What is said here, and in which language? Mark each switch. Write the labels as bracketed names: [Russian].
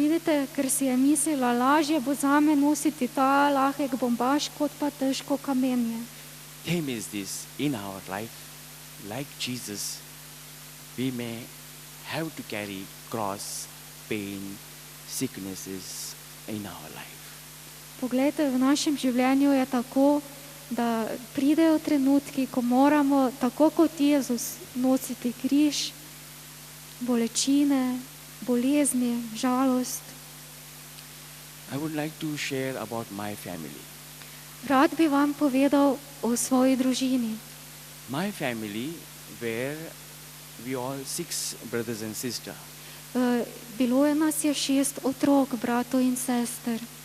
[Slovenian] Vidite, ker si je mislila, lažje bo zame nositi ta lahek bombaž, kot pa težko kamenje. [English] Theme is this: in our life, like Jesus, we may have to carry cross, pain, sicknesses in our life. [Slovenian] Poglejte, v našem življenju je tako, da pridejo trenutki, ko moramo, tako kot Jezus, nositi križ, bolečine, bolezni, žalost. [English] I would like to share about my family. [Slovenian] Rad bi vam povedal o svoji družini. [English] My family were we all 6 brothers and sisters. [Slovenian] Bilo je nas je 6 otrok, bratov in sester.